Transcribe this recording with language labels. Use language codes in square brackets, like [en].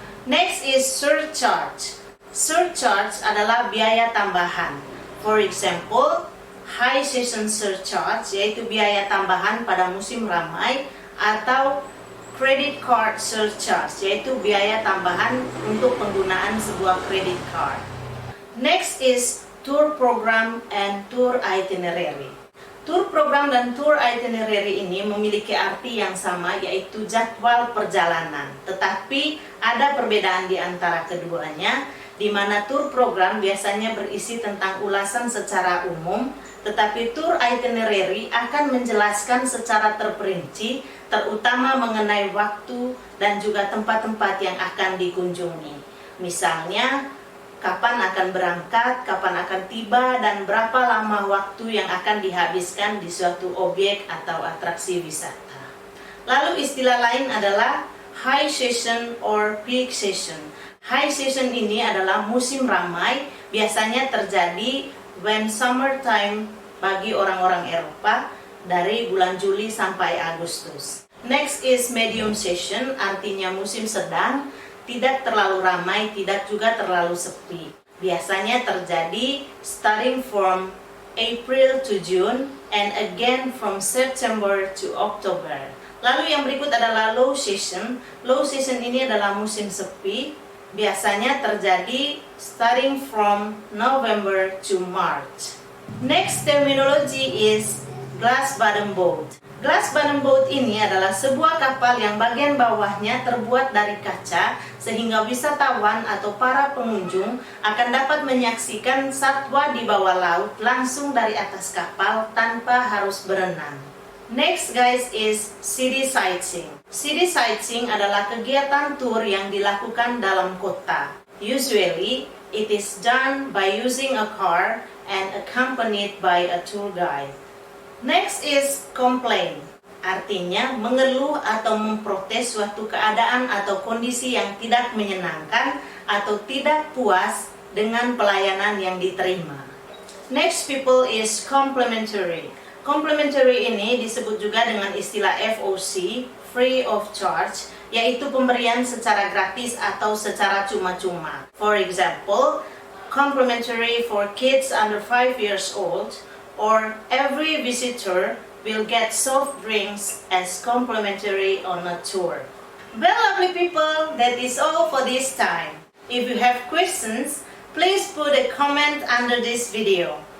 [en] Next is surcharge. [id] Surcharge adalah biaya tambahan. [en] For example, [id] high season surcharge yaitu biaya tambahan pada musim ramai, atau credit card surcharge yaitu biaya tambahan untuk penggunaan sebuah credit card. [en] Next is tour program and tour itinerary. [id] Tour program dan tour itinerary ini memiliki arti yang sama, yaitu jadwal perjalanan. Tetapi ada perbedaan di antara keduanya, di mana tour program biasanya berisi tentang ulasan secara umum, tetapi tour itinerary akan menjelaskan secara terperinci, terutama mengenai waktu dan juga tempat-tempat yang akan dikunjungi. Misalnya, kapan akan berangkat, kapan akan tiba, dan berapa lama waktu yang akan dihabiskan di suatu objek atau atraksi wisata. Lalu istilah lain adalah [en] high season or peak season. [id] High season ini adalah musim ramai, biasanya terjadi [en] when summertime [id] bagi orang-orang Eropa dari bulan Juli sampai Agustus. [en] Next is [id] medium season, artinya musim sedang, tidak terlalu ramai, tidak juga terlalu sepi. Biasanya terjadi [en] starting from April to June and again from September to October. [id] Lalu yang berikut adalah low season. Low season ini adalah musim sepi, biasanya terjadi [en] starting from November to March. Next terminology is glass bottom boat. [id] Glass bottom boat ini adalah sebuah kapal yang bagian bawahnya terbuat dari kaca sehingga wisatawan atau para pengunjung akan dapat menyaksikan satwa di bawah laut langsung dari atas kapal tanpa harus berenang. [en] Next guys is city sightseeing. [id] City sightseeing adalah kegiatan tour yang dilakukan dalam kota. [en] Usually, it is done by using a car and accompanied by a tour guide. Next is complain. [id] Artinya mengeluh atau memprotes suatu keadaan atau kondisi yang tidak menyenangkan atau tidak puas dengan pelayanan yang diterima. [en] Next people is complimentary. [id] Complimentary ini disebut juga dengan istilah FOC, free of charge, yaitu pemberian secara gratis atau secara cuma-cuma. [en] For example, complimentary for kids under 5 years old, or every visitor will get soft drinks as complimentary on a tour. Well, lovely people, that is all for this time. If you have questions, please put a comment under this video.